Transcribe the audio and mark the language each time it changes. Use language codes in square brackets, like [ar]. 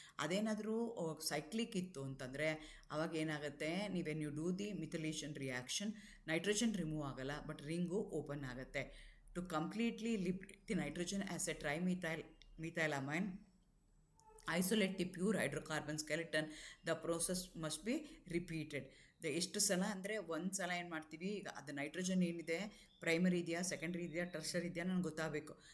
[kn] ಅದೇನಾದರೂ ಸೈಕ್ಲಿಕ್ ಇತ್ತು ಅಂತಂದರೆ ಅವಾಗ ಏನಾಗುತ್ತೆ, ನೀವೇನು [en] you do the methylation reaction, [kn] nitrogen remove ಆಗಲ್ಲ ಬಟ್ ರಿಂಗು ಓಪನ್ ಆಗುತ್ತೆ. [en] To completely liberate the nitrogen as a trimethylamine, isolate the pure hydrocarbon skeleton, the process must be repeated. [kn] ಎಷ್ಟು ಸಲ ಅಂದರೆ ಒಂದು ಸಲ ಏನು ಮಾಡ್ತೀವಿ, ಈಗ ಅದು ನೈಟ್ರೋಜನ್ ಏನಿದೆ ಪ್ರೈಮರಿ ಇದೆಯಾ ಸೆಕೆಂಡ್ರಿ ಇದೆಯಾ ಟರ್ಷರಿ ಇದೆಯಾ ನನಗೆ ಗೊತ್ತಾಗಬೇಕು.